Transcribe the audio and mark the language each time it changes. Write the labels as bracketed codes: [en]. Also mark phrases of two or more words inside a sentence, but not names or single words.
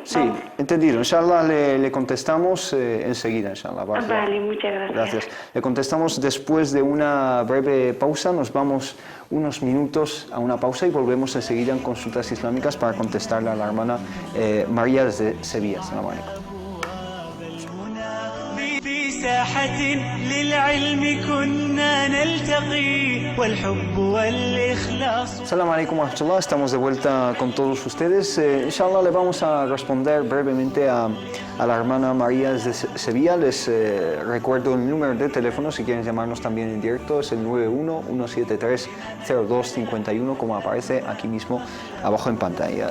[es] Sí, entendido. Inshallah le contestamos enseguida, inshallah. Vale, muchas gracias. Gracias. Le contestamos después de una breve pausa. Nos vamos unos minutos a una pausa y volvemos enseguida en Consultas Islámicas para contestarle a la hermana María desde Sevilla. [ar] السلام عليكم. ساحة للعلم كنا نلتقي والحب والإخلاص. السلام عليكم ورحمة الله. [es] Estamos de vuelta con todos ustedes. Inshallah le vamos a responder brevemente a la hermana María desde Sevilla. Les recuerdo el número de teléfono si quieren llamarnos también en directo. Es el 91-173-0251, como aparece aquí mismo abajo en pantalla.